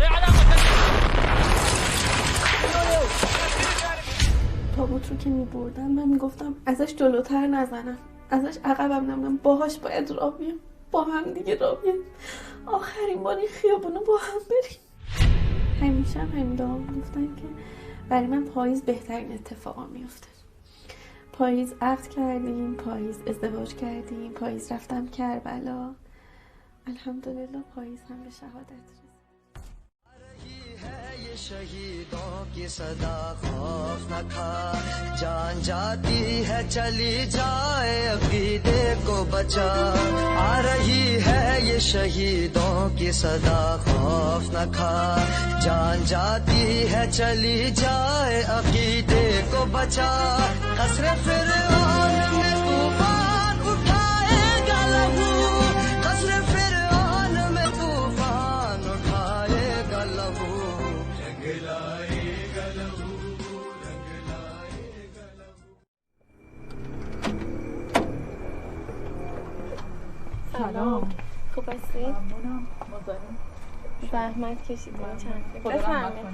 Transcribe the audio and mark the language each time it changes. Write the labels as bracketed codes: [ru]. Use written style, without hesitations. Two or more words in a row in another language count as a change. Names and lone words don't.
[fa] تابوت رو که میبردم من میگفتم ازش جلوتر نزنم، ازش عقبم نمونم، باهاش باید راه بیام، با هم دیگه راه بیام، آخرین بار این خیابونو با هم بریم. همیشه همین دعا گفتن که برای من پاییز بهترین اتفاقا میفته. پاییز عقد کردیم، پاییز ازدواج کردیم، پاییز رفتم کربلا. الحمدلله پاییز هم به شهادت رسید. [ur] یہ شہیدوں کی صدا خوف نہ کھا، جان جاتی ہے چلی جائے عقیدے کو بچا. آ رہی ہے یہ شہیدوں کی صدا خوف نہ کھا، جان جاتی ہے چلی جائے عقیدے کو بچا. قصر فرعون میں طوفان اٹھائے گا لہو، قصر فرعون میں طوفان اٹھائے گا لہو. [fa] سلام، خوب هستی؟ ممنونم. مزاحم زحمت کشیدین چند بفرمایید.